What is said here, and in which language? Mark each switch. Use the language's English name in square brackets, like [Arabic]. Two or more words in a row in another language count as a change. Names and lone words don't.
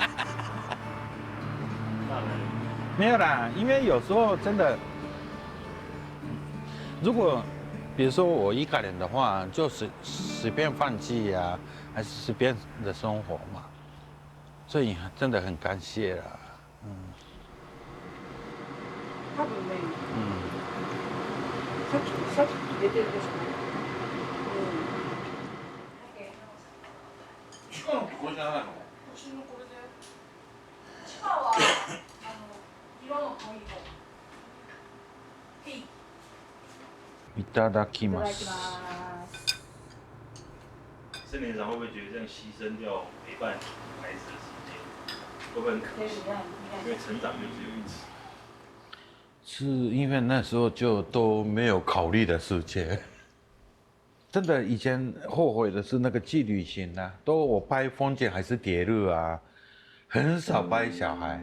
[Chinese] 没有啦，因为有时候真的，如果比如说我一个人的话，就随便放弃呀，还是随便的生活嘛，所以真的很感谢啦， [Japanese] 多分ね、さっき入れてるでしょ。地下のこれじゃないの？私のこれで。地下は色の濃い方。いただきます。 [Chinese] 森连长会不会觉得这样牺牲掉陪伴孩子的时间，会不会很可惜？因为成长就只有一次。是因为那时候就都没有考虑的事情。真的以前后悔的是那个去旅行啊，都我拍风景还是铁路啊，很少拍小孩。